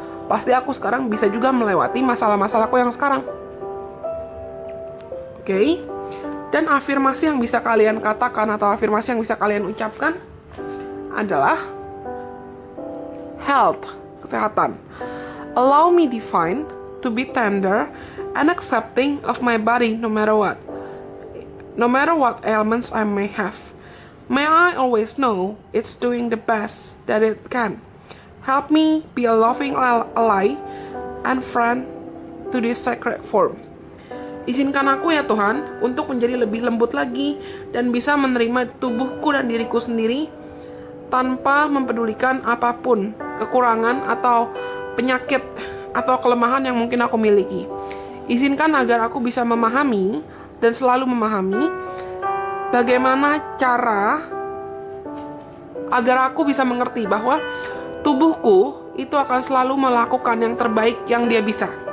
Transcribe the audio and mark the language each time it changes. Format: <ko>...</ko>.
<id>Pasti aku sekarang bisa juga melewati masalah-masalahku yang sekarang. Oke? Dan afirmasi yang bisa kalian katakan atau afirmasi yang bisa kalian ucapkan adalah health, kesehatan.</id> <en>Allow me divine to be tender and accepting of my body no matter what. No matter what ailments I may have. May I always know it's doing the best that it can. Help me be a loving ally and friend to this sacred form.</en> <id>Izinkan aku ya Tuhan untuk menjadi lebih lembut lagi dan bisa menerima tubuhku dan diriku sendiri tanpa mempedulikan apapun kekurangan atau penyakit atau kelemahan yang mungkin aku miliki. Izinkan agar aku bisa memahami dan selalu memahami bagaimana cara agar aku bisa mengerti bahwa tubuhku itu akan selalu melakukan yang terbaik yang dia bisa.</id>